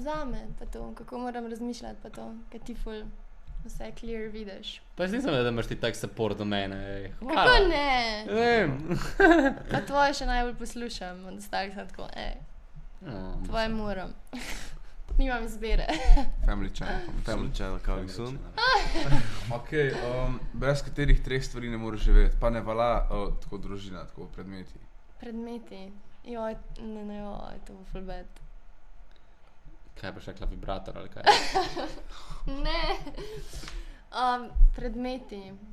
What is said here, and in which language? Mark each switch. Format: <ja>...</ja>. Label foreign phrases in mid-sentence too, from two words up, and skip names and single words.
<sl>zame pa to, kako moram razmišljati pa to, ker ti ful vse clear vidiš. Pa jaz nisem vedel, da imaš ti tak support do mene, ej. Kako ne? Ne vem. Pa tvoje še najbolj poslušam, od ostalih sem tako, tvoje moram. Nimam izbire.</sl> <en>Family channel. Family channel coming soon.</en> <sl>Ok, brez katerih 3 stvari ne moreš živeti, pa ne vala tako družina, tako predmeti. Predmeti. Joj, joj, to bo ful bad. Kaj boš rekla, vibrator ali kaj? Ne. Predmeti.</sl>